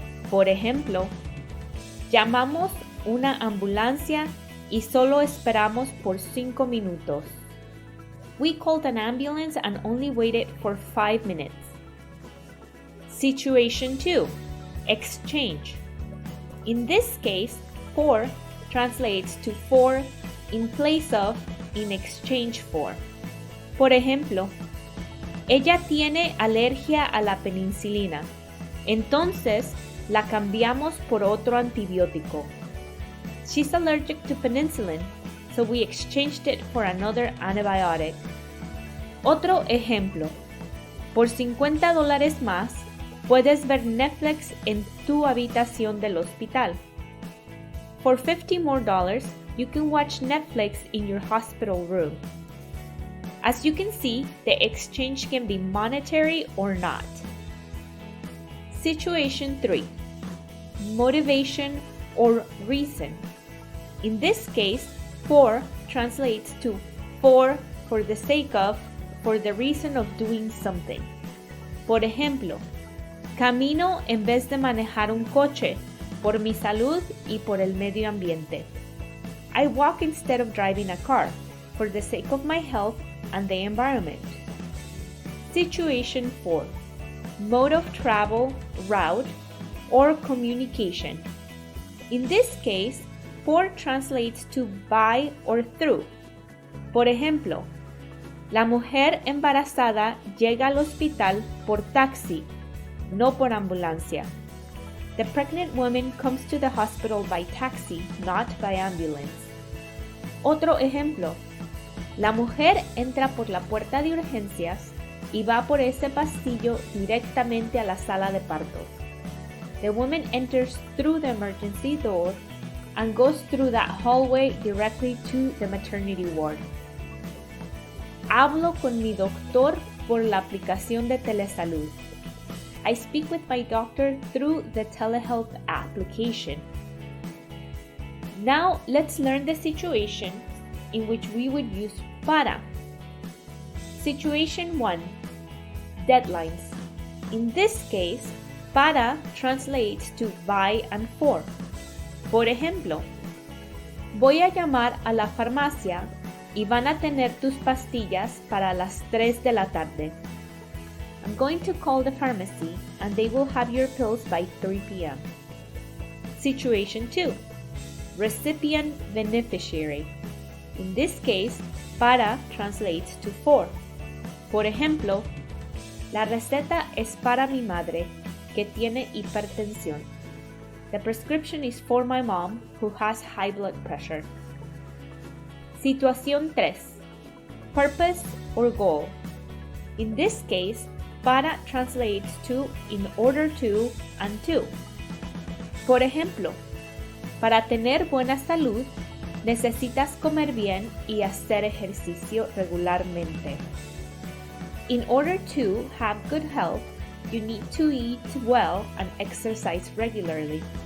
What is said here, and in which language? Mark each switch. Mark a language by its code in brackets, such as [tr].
[es] Por ejemplo, llamamos una ambulancia y solo esperamos por 5 minutos. [en] We called an ambulance and only waited for 5 minutes. Situation 2. Exchange. In this case, por translates to for in place of, in exchange for. [es] Por ejemplo, ella tiene alergia a la penicilina, entonces la cambiamos por otro antibiótico. [en] She's allergic to penicillin, so we exchanged it for another antibiotic. [es] Otro ejemplo, por $50 más, puedes ver Netflix en tu habitación del hospital. [en] For $50 more, you can watch Netflix in your hospital room. As you can see, the exchange can be monetary or not. Situation 3. Motivation or reason. In this case, por translates to for the sake of, for the reason of doing something. [es] Por ejemplo, camino en vez de manejar un coche, por mi salud y por el medio ambiente. [en] I walk instead of driving a car, for the sake of my health and the environment. Situation 4. Mode of travel, route, or communication. In this case, por translates to by or through. [es] Por ejemplo, la mujer embarazada llega al hospital por taxi, no por ambulancia. [en] The pregnant woman comes to the hospital by taxi, not by ambulance. [es] Otro ejemplo. La mujer entra por la puerta de urgencias y va por ese pasillo directamente a la sala de partos. [en] The woman enters through the emergency door and goes through that hallway directly to the maternity ward. [es] Hablo con mi doctor por la aplicación de Telesalud. [en] I speak with my doctor through the telehealth application. Now let's learn the situation in which we would use para. Situation 1. Deadlines. In this case, para translates to by and for. [es] Por ejemplo, voy a llamar a la farmacia y van a tener tus pastillas para las 3 de la tarde. [en] I'm going to call the pharmacy and they will have your pills by 3 p.m. Situation 2. Recipient beneficiary. In this case, para translates to for. [es] Por ejemplo, la receta es para mi madre, que tiene hipertensión. [en] The prescription is for my mom, who has high blood pressure. [es] Situación 3. [en] Purpose or goal. In this case, para translates to in order to and to. [es] Por ejemplo, para tener buena salud, necesitas comer bien y hacer ejercicio regularmente. [en] In order to have good health, you need to eat well and exercise regularly.